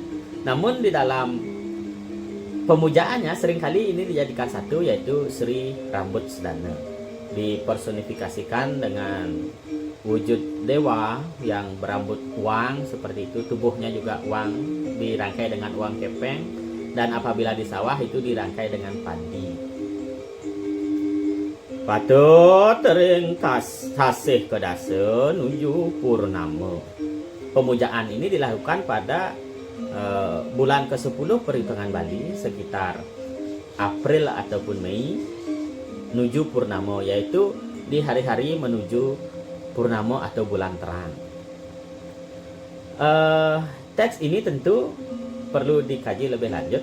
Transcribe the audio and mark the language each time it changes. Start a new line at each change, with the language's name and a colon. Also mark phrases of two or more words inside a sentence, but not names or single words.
Indonesian: Namun di dalam pemujaannya seringkali ini dijadikan satu, yaitu Sri Rambut Sedana. Dipersonifikasikan dengan wujud dewa yang berambut uang seperti itu, tubuhnya juga uang, dirangkai dengan uang kepeng, dan apabila di sawah itu dirangkai dengan padi.
Balinese: Patut ringkas tasih kedasa nuju purnama.
Indonesian: Pemujaan ini dilakukan pada bulan ke-10 perhitungan Bali, sekitar April ataupun Mei,
Balinese: nuju purnama,
Indonesian: yaitu di hari-hari menuju purnama atau bulan terang. Teks ini tentu perlu dikaji lebih lanjut.